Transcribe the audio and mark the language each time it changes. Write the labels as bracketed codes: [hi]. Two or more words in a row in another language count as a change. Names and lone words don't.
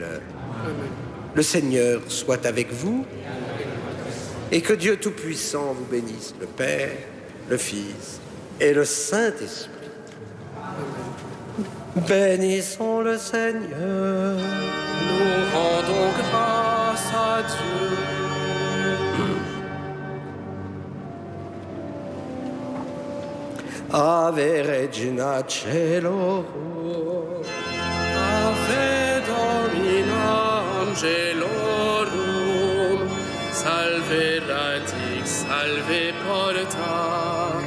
[fr] Le Seigneur soit avec vous et que Dieu Tout-Puissant vous bénisse, le Père, le Fils et le Saint-Esprit. Bénissons le Seigneur. Nous rendons grâce à Dieu. [la] Ave Regina Caelorum. Ave Domina Angelorum, salve radix, salve porta,